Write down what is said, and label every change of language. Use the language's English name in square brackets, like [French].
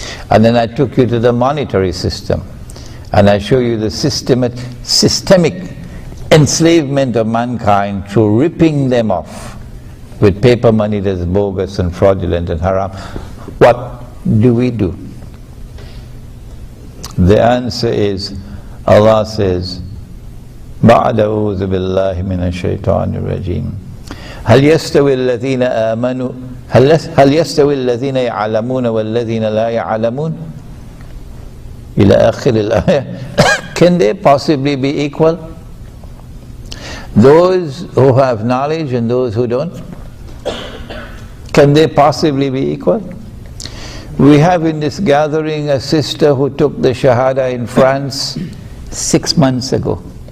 [English] And then I took you to the monetary system, and I show you the systemic enslavement of mankind through ripping them off with paper money that's bogus and fraudulent and haram. What do we do? The answer is, Allah says, [Arabic] بَعْدَ أَعُوذُ بِاللَّهِ مِنَ الشَّيْطَانِ الرَّجِيمِ هل يستوي الذين آمنوا هل يستوي الذين يعلمون والذين لا يعلمون إلى آخر الآية. [English] Can they possibly be equal? Those who have knowledge and those who don't? Can they possibly be equal? We have in this gathering a sister who took the Shahada in France 6 months ago.